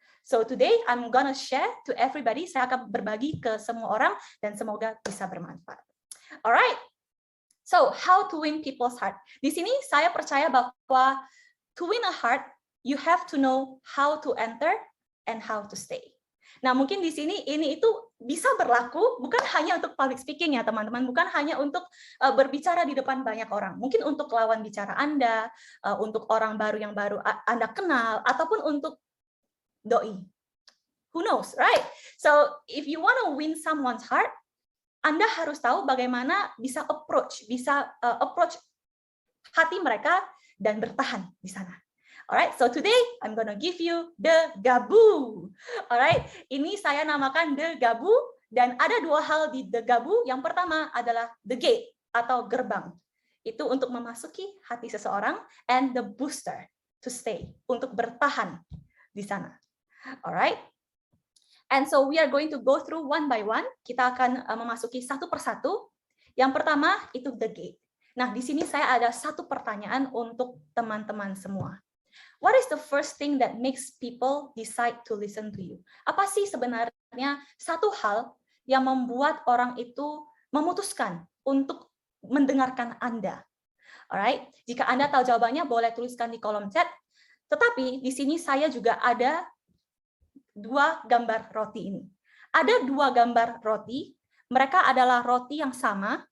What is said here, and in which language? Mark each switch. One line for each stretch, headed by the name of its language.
English: So today I'm gonna share to everybody.
Indonesian: Saya akan berbagi ke semua orang dan semoga bisa bermanfaat.
English: Alright. So how to win people's heart?
Indonesian: Di sini saya percaya bahwa
English: to win a heart, you have to know how to enter and how to stay.
Indonesian: Nah, mungkin di sini ini itu bisa berlaku bukan hanya untuk public speaking ya, teman-teman, bukan hanya untuk berbicara di depan banyak orang. Mungkin untuk lawan bicara Anda, untuk orang baru yang baru Anda kenal, ataupun untuk doi.
English: Who knows, right? So, if you want to win someone's heart,
Indonesian: Anda harus tahu bagaimana bisa approach hati mereka dan bertahan di sana.
English: Alright, so today I'm gonna give you the gabu.
Indonesian: Alright, ini saya namakan the gabu, dan ada 2 hal di the gabu. Yang pertama adalah the gate atau gerbang. Itu untuk memasuki hati seseorang,
English: and the booster to stay,
Indonesian: untuk bertahan di sana. Alright.
English: And so we are going to go through one by one.
Indonesian: Kita akan memasuki satu persatu. Yang pertama itu the gate. Nah, di sini saya ada satu pertanyaan untuk teman-teman semua.
English: What is the first thing that makes people decide to listen to you?
Indonesian: Apa sih sebenarnya satu hal yang membuat orang itu memutuskan untuk mendengarkan Anda? Alright, jika Anda tahu jawabannya boleh tuliskan di kolom chat. Tetapi di sini saya juga ada 2 gambar roti ini. Ada 2 gambar roti, mereka adalah roti yang sama,